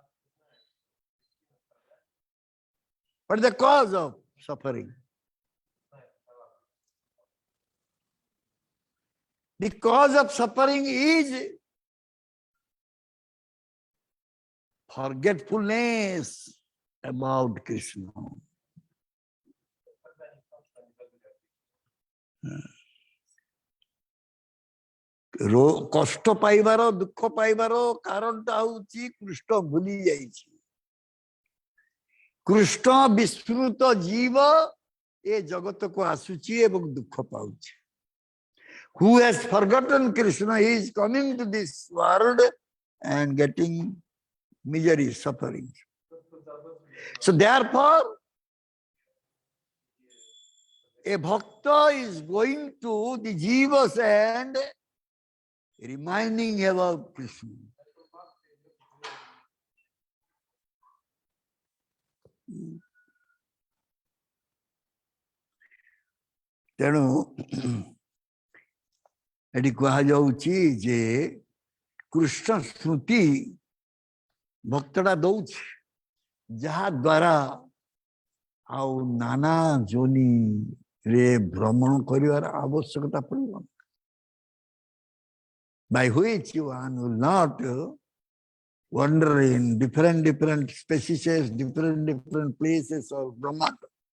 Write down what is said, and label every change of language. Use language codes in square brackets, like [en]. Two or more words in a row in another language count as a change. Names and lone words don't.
[en] What is the cause of suffering? The cause of suffering is forgetfulness about Krishna. [or] କଷ୍ଟ ପାଇବାର ଦୁଃଖ ପାଇବାର କାରଣଟା ହଉଛି କୃଷ୍ଣ ଭୁଲି ଯାଇଛି। କୃଷ୍ଣ ବିସ୍ମୃତ ଜୀବ ଏ ଜଗତକୁ ଆସୁଛି ଏବଂ ଦୁଃଖ ପାଉଛି। [en] Who has forgotten Krishna, he is coming to this world and getting misery, suffering. So therefore, a bhakta is going to the jivas and reminding about Krishna. [or] ତେଣୁ ଏଠି କୁହାଯାଉଛି ଯେ କୃଷ୍ଣ ସ୍ମୃତି ଭକ୍ତଟା ଦଉଛି, ଯାହା ଦ୍ୱାରା ଆଉ ନାନା ଯୋନିରେ ଭ୍ରମଣ କରିବାର ଆବଶ୍ୟକତା ପଡ଼ିବ। [en] By which one will not wander in different species, different places of Brahmanda.